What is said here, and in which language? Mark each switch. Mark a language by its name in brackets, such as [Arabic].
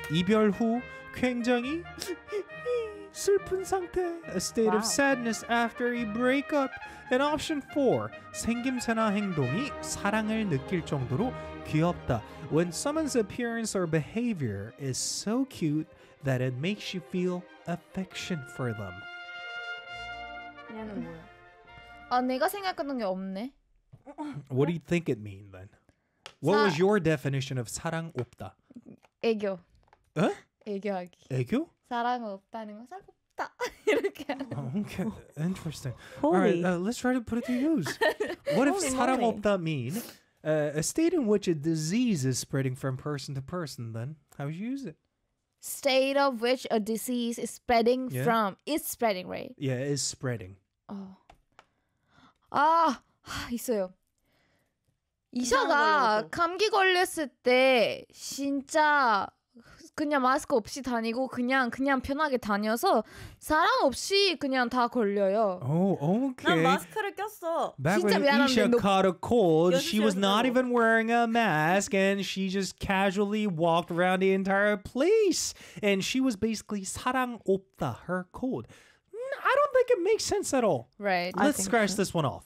[Korean] 이별 후 굉장히 슬픈 상태. [English] A state of sadness after a breakup. And option 4. [Korean] 생김새나 행동이 사랑을 느낄 정도로 귀엽다. [English] When someone's appearance or behavior is so cute that it makes you feel affection for them. [Korean] 아, 내가 생각하는 게 없네. [English] What do you think it mean then? What was your definition of 사랑 없다? [Korean] 애교. 에? 애교하기. 애교? 사랑 없다는 건 사랑 없다. 이렇게 하는 거. [English] Okay, interesting. Alright, let's try to put it to use. What if 사랑 없다 mean a state in which a disease is spreading from person to person then? How would you use it? State of which a disease is spreading from. It's spreading, right? Yeah, it is spreading. [Korean] Oh. Ah! 있어요. 이사가 감기 걸렸을 때 진짜 그냥 마스크 없이 다니고 그냥 편하게 다녀서 사람 없이 그냥 다 걸려요. [English] Oh, okay. [Korean] 난 마스크를 꼈어. [English] Back [Korean] 진짜 [English] when [Korean] 미안한데, [English] Isha caught a cold, she was not even wearing a mask and she just casually walked around the entire place. And she was basically 사랑 없다, her cold. I don't think it makes sense at all. Right. Let's scratch this one off.